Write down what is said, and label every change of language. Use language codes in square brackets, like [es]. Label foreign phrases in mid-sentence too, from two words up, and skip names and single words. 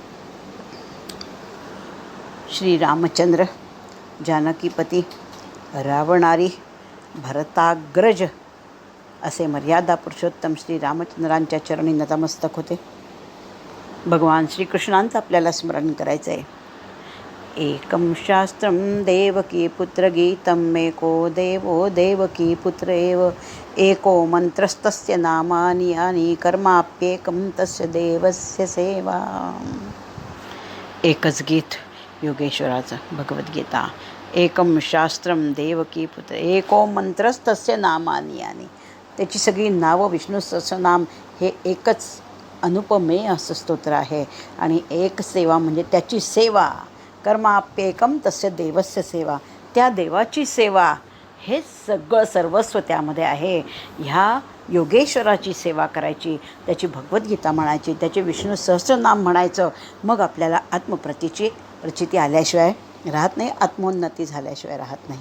[mr] श्री रामचंद्र, जानकीपती, रावणारी, भरताग्रज असे मर्यादा पुरुषोत्तम श्री रामचंद्रांच्या चरणी नतमस्तक होते. भगवान श्रीकृष्णांचं आपल्याला स्मरण करायचं आहे. [sa] एकं शास्त्रं देवकी पुत्र गीतम् एको देवो देवकी पुत्र एव एको मंत्रस्तस्य नामानि यानि कर्माप्येकं तस्य देवस्य सेवा. [mr] एकच गीत योगेश्वराचं, भगवद्गीता. [sa] एकम शास्त्रम देवकी पुत्र एको मंत्रस्तस्य नामानि यानि. [mr] त्याची सगळी नावं, विष्णू सहस्रनाम हे एकच अनुपमेय असं स्तोत्र आहे. आणि एक सेवा म्हणजे त्याची सेवा. [sa] कर्माप्येकम तस्य देवस्य सेवा. [mr] त्या देवाची सेवा हे सगळं सर्वस्व त्यामध्ये आहे. ह्या योगेश्वराची सेवा करायची, त्याची भगवद्गीता म्हणायची, त्याचे विष्णू सहस्रनाम म्हणायचं. मग आपल्याला प्रचिती आल्याशिवाय राहत नाही, आत्मोन्नती झाल्याशिवाय राहत नाही.